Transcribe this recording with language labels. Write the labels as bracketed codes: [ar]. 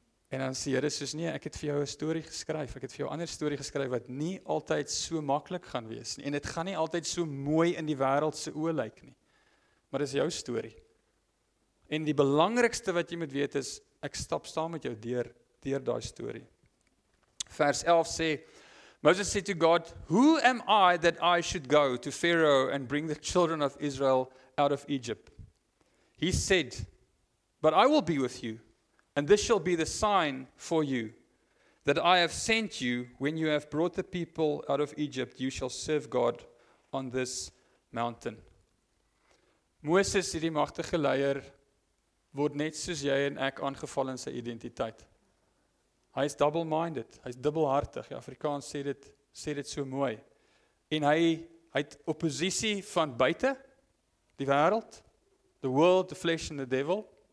[af] En dan sê Here soos nee, ek het vir jou 'n storie geskryf, ek het vir jou 'n ander storie geskryf wat nie altyd so maklik gaan wees nie. En dit gaan nie altyd so mooi in die wêreld se oë lyk nie. Maar dis jou storie. En die belangrikste wat jy moet weet is, ek stap saam met jou deur daai storie. Vers 11 sê, [en] Moses said to God, "Who am I that I should go to Pharaoh and bring the children of Israel out of Egypt?" He said, "But I will be with you, and this shall be the sign for you, that I have sent you. When you have brought the people out of Egypt, you shall serve God on this mountain." [af] Moses, hierdie magtige leier, word net soos jy en ek aangeval in sy identiteit. Hy is double-minded, hy is dubbelhartig. Die Afrikaans sê dit so mooi. En hy het oppositie van buite, die wêreld, [en] the world, the flesh and the devil.